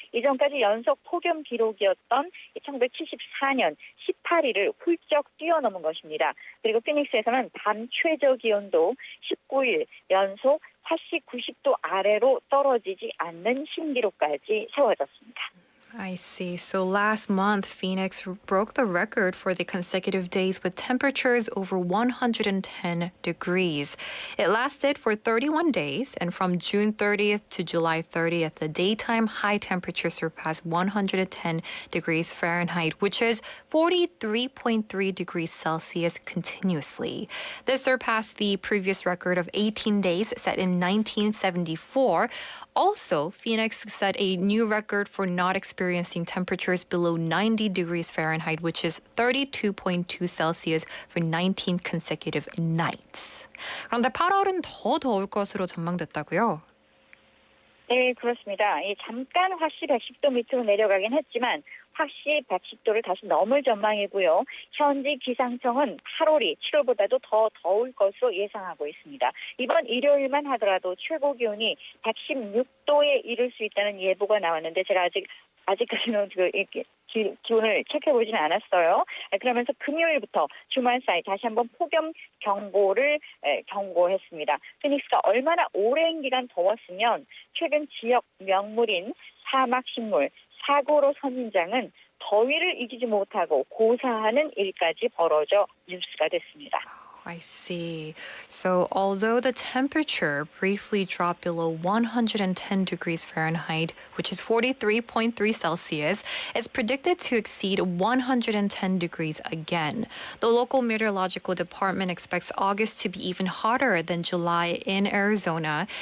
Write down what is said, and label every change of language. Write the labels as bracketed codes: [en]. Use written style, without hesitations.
[ko] 이전까지 연속 폭염 기록이었던 1974년 18일을 훌쩍 뛰어넘은 것입니다. 그리고 피닉스에서는 밤 최저 기온도 19일 연속 화씨 90도 아래로 떨어지지 않는 신기록까지 세워졌습니다. [en] I see. So last month, Phoenix broke the record for the consecutive days with temperatures over 110 degrees. It lasted for 31 days, and from June 30th to July 30th, the daytime high temperature surpassed 110 degrees Fahrenheit, which is 43.3 degrees Celsius continuously. This surpassed the previous record of 18 days set in 1974. Also, Phoenix set a new record for not experiencing temperatures below 90 degrees Fahrenheit, which is 32.2 Celsius for 19 consecutive nights. [ko] 그런데 8월은 더 더울 것으로 전망됐다고요? 네, 그렇습니다. 잠깐 화씨 110도 밑으로 내려가긴 했지만 화씨 110도를 다시 넘을 전망이고요. 현지 기상청은 8월이 7월보다도 더 더울 것으로 예상하고 있습니다. 이번 일요일만 하더라도 최고 기온이 116도에 이를 수 있다는 예보가 나왔는데 제가 아직까지는 기온을 체크해보지는 않았어요. 그러면서 금요일부터 주말 사이 다시 한번 폭염 경보를 경고했습니다. 피닉스가 얼마나 오랜 기간 더웠으면 최근 지역 명물인 사막식물 사고로 선인장은 더위를 이기지 못하고 고사하는 일까지 벌어져 뉴스가 됐습니다. [en] I see. So although the temperature briefly dropped below 110 degrees Fahrenheit, which is 43.3 Celsius, it's predicted to exceed 110 degrees again. The local meteorological department expects August to be even hotter than July in Arizona.